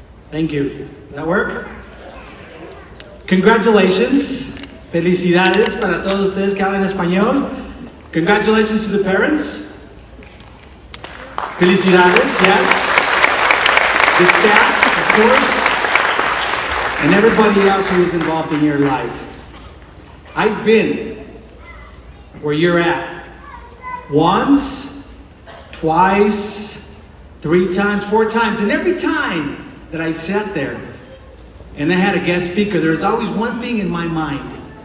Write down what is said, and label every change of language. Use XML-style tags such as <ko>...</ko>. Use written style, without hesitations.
<en>Thank you. That work? Congratulations.</en> <es>Felicidades para todos ustedes que hablan español.</es> <en>Congratulations to the parents.</en> <es>Felicidades,</es> <en>yes. The staff, of course, and everybody else who is involved in your life. I've been where you're at. Once, twice, 3 times, 4 times, and every time that I sat there and I had a guest speaker, there's always one thing in my mind.</en>